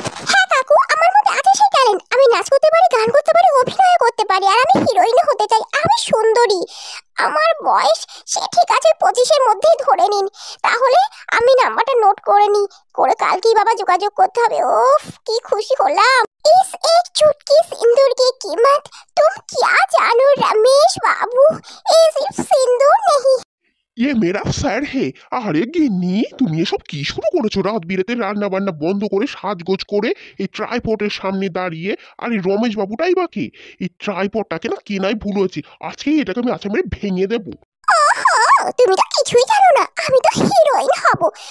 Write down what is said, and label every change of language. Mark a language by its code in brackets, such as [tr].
[bn] হ্যাঁ কাকু, আমার মধ্যে আছে সেই ট্যালেন্ট। আমি নাচ করতে পারি, গান করতে পারি, অভিনয় করতে পারি, আর আমি হিরোইনও হতে চাই। আমি সুন্দরী, আমার বয়স সে ঠিক আছে 25-এর মধ্যেই ধরে নিন। তাহলে আমি নাম্বারটা নোট করে নি, করে কালকেই বাবা যোগাযোগ করতে হবে। ওফ কি খুশি হলাম। [hi] इस एक चुटकी सिंदूर की कीमत तुम क्या जानो रमेश बाबू, ये सिर्फ सिंदूर नहीं। ইয়ে মেরা স্যার হে। [bn] আরে গিন্নি, তুমি এসব কি শুরু করেছো? রাত বিরেতে রান্না বান্না বন্ধ করে সাজগোজ করে এই ট্রাইপডের সামনে দাঁড়িয়ে, আর এই রমেশ বাবুটাই বাকি। এই ট্রাইপডটাকে না কেনাই ভুল হয়েছে, আজকেই এটাকে আমি আচ্ছা মেরে ভেঙে দেবো। তুমি তো কিছুই জানো না, আমি তো হিরোইন হব।